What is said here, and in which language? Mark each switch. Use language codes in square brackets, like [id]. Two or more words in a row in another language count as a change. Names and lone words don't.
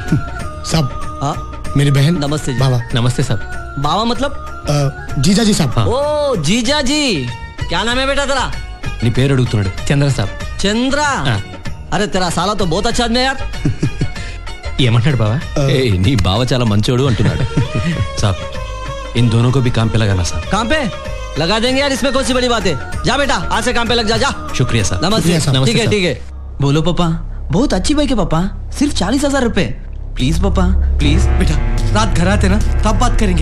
[hi] सब. मेरी बहन. नमस्ते जी. बाबा. नमस्ते साहब. बाबा मतलब? जीजा जी साहब. ओ जीजा जी. क्या नाम है बेटा तेरा? [te] నీ పేరు అడుగుతున్నాడు. చంద్ర సాబ్. [hi] चंद्रा. अरे तेरा साला तो बहुत अच्छा आदमी है यार. [te] ఏమంటాడు బావా? నీ బావ చాలా మంచోడు అంటున్నాడు. [hi] సాబ్ इन दोनों को भी काम पे लगाना साहब. काम पे लगा देंगे यार, इसमें कौन सी बड़ी बात है. जा बेटा आज से काम पे लग जा. शुक्रिया साहब. नमस्ते. ठीक है ठीक है. बोलो पापा. बहुत अच्छी बाइक है पापा. सिर्फ 40,000 रुपए. प्लीज पापा प्लीज. बेटा रात घर आते ना तब बात करेंगे.